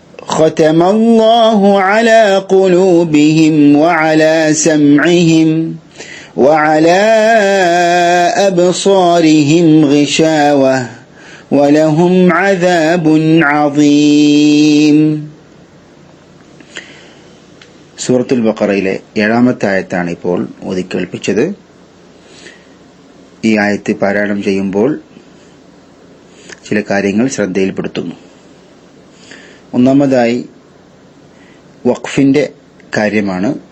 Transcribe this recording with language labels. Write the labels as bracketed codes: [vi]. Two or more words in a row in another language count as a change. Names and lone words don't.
[ar] ختم الله على قلوبهم وعلى سمعهم وعلى أبصارهم غشاوة ولهم عذاب عظيم. [ml] സൂറത്തുൽ ബഖറയിലെ 7-ാമത്തെ ആയത്താണ് ഇപ്പോൾ ഓതിക്കേൾപ്പിച്ചത്. ഈ ആയത്ത് പാരായണം ചെയ്യുമ്പോൾ ചില കാര്യങ്ങൾ ശ്രദ്ധയിൽപ്പെടുത്തുന്നു. ഒന്നാമതായി വഖഫിന്റെ കാര്യമാണ്.